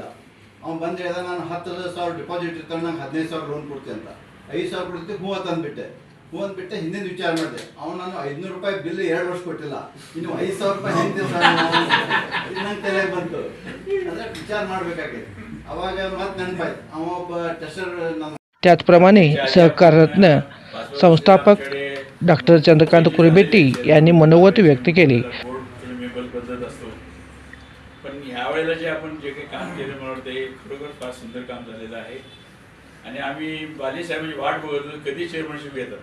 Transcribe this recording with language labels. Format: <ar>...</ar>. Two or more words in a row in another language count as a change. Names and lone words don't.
<kn>ಅವ್ನು ಬಂದು ಹೇಳ್ದ, ನಾನು 10,000 ಡಿಪಾಸಿಟ್ ಇರ್ತಾನೆ, ನಂಗೆ 15,000 ಲೋನ್ ಕೊಡ್ತೀನಿ ಅಂತ. 5,000 ಕೊಡ್ತೀವಿ, ಹೂ ಅಂತಂದ್ಬಿಟ್ಟೆ. ಹೂ ಅಂದ್ಬಿಟ್ಟೆ ಹಿಂದಿನ ವಿಚಾರ ಮಾಡಿದೆ. ಅವ್ನು ನಾನು 500 ರೂಪಾಯಿ ಬಿಲ್ 2 ವರ್ಷ ಕೊಟ್ಟಿಲ್ಲ, ಇನ್ನು 5,000 ರೂಪಾಯಿ ಹೆಂಗೆ ನಂಗೆ ತಲೆ ಬಂತು. ಅಂದರೆ ವಿಚಾರ ಮಾಡಬೇಕಾಗಿದೆ. ಅವಾಗ ಮತ್ತೆ ನೆನಪಾಯ್ತು, ಅವ ಒಬ್ಬ ಟೆಸ್ಟರ್ ನಮ್ಮ.</kn> <mr>त्याचप्रमाणे सहकाररत्न संस्थापक डॉक्टर चंद्रकांत कुरबेटी यांनी मनोगत व्यक्त केले. मेंबर बदलत असतो, पण ह्यावेळेला जे आपण जे काही काम केलं मला वाटतं हे खरोखर फार सुंदर काम झालेलं आहे. आणि आम्ही बाली साहेबांची वाट बघत होतो कधी चेअरमनशिप येतात.</mr>